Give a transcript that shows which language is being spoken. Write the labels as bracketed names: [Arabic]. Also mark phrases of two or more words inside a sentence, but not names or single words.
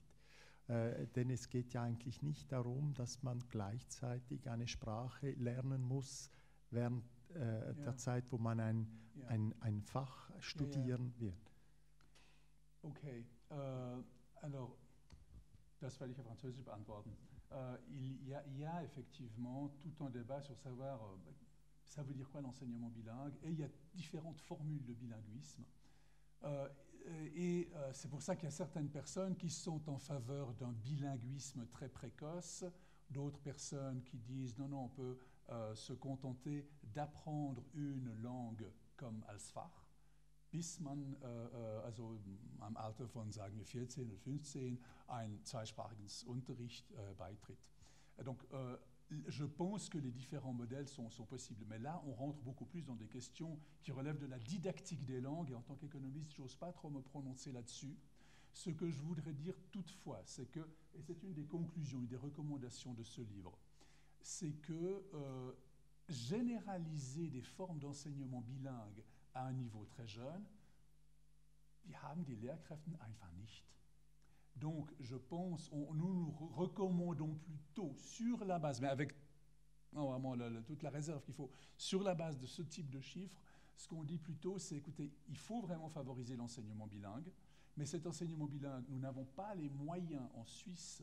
[German] Denn es geht ja eigentlich nicht darum, dass man gleichzeitig eine Sprache lernen muss während der Zeit, wo man ein Fach studieren wird. Okay, alors, das werde ich auf Französisch beantworten. [French] Il y a effectivement tout un débat sur savoir ça veut dire quoi l'enseignement bilingue, et il y a différentes formules de bilinguisme. C'est pour ça qu'il y a certaines personnes qui sont en faveur d'un bilinguisme très précoce, d'autres personnes qui disent non, non, on peut se contenter d'apprendre une langue comme [German] als Fach, bis man also am Alter von, sagen wir, 14 oder 15 ein zweisprachiges Unterricht beitritt. [French] Donc, je pense que les différents modèles sont possibles, mais là, on rentre beaucoup plus dans des questions qui relèvent de la didactique des langues, et en tant qu'économiste, je n'ose pas trop me prononcer là-dessus. Ce que je voudrais dire toutefois, c'est que, et c'est une des conclusions et des recommandations de ce livre, c'est que généraliser des formes d'enseignement bilingue à un niveau très jeune, [German] die haben die Lehrkräfte einfach nicht. [French] Donc, je pense, nous recommandons plutôt sur la base, mais avec vraiment toute la réserve qu'il faut, sur la base de ce type de chiffres, ce qu'on dit plutôt, c'est, écoutez, il faut vraiment favoriser l'enseignement bilingue, mais cet enseignement bilingue, nous n'avons pas les moyens en Suisse.